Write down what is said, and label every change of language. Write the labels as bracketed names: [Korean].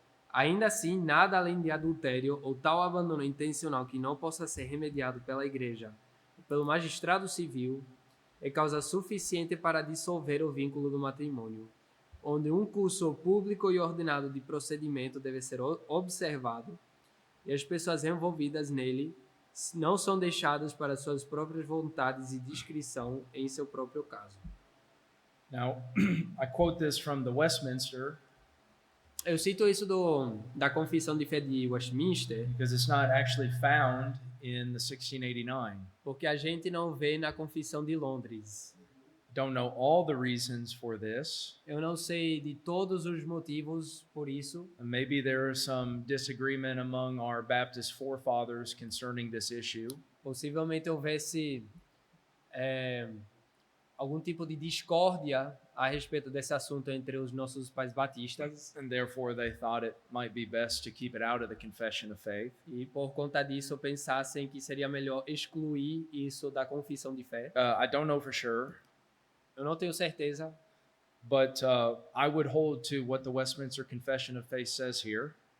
[Portuguese] ainda assim, nada além de adultério ou tal abandono intencional que não possa ser remediado pela igreja ou pelo magistrado civil é causa suficiente para dissolver o vínculo do matrimônio, onde um curso público e ordenado de procedimento deve ser observado e as pessoas envolvidas nele não são deixadas para suas próprias vontades e discrição em seu próprio caso. [English] Now, I quote this from the Westminster [Portuguese] Eu cito isso da Confissão de Fé de Westminster, [English] because it's not actually found in the 1689. [Portuguese] porque a gente não vê na Confissão de Londres. [English] Don't know all the reasons for this. [Portuguese] Eu não sei de todos os motivos por isso. [English] Maybe there is some disagreement among our Baptist forefathers concerning this issue. [Portuguese] Possivelmente houvesse algum tipo de discórdia a respeito desse assunto entre os nossos pais batistas. [English] And therefore they thought it might be best to keep it out of the confession of faith. [Portuguese] E por conta disso pensassem que seria melhor excluir isso da confissão de fé. [English] I don't know for sure, [Portuguese] Eu não tenho certeza, [English] but I would hold to what the Westminster Confession of Faith says here.